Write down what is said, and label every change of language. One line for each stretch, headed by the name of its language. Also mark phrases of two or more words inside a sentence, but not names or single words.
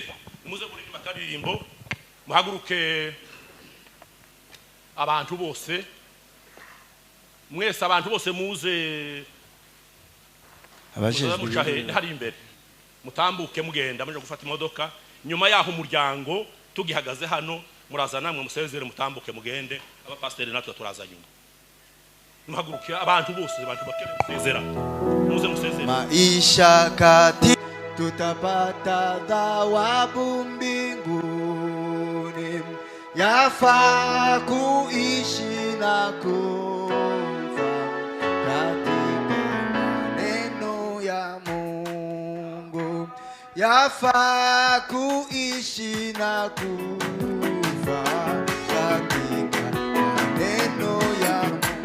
Kinyarwanda: Muze kuririmba karirimbo, muhaguruke abantu bose, mwese abantu bose muze abajejwe hari imbere, mutambuke mugenda muje gufata imodoka. Nyuma yaho umuryango tugihagaze hano, muraza namwe musezere, mutambuke mugende. Abapasiteri natwe turaza nyuma. Muhaguruke abantu bose, abantu bakere musezera, muze musezere.
Swahili: Maisha kati tutapata thawabu mbinguni, yafaa kuishi na kufa katika maneno ya Mungu, yafaa kuishi na kufa katika maneno ya Mungu.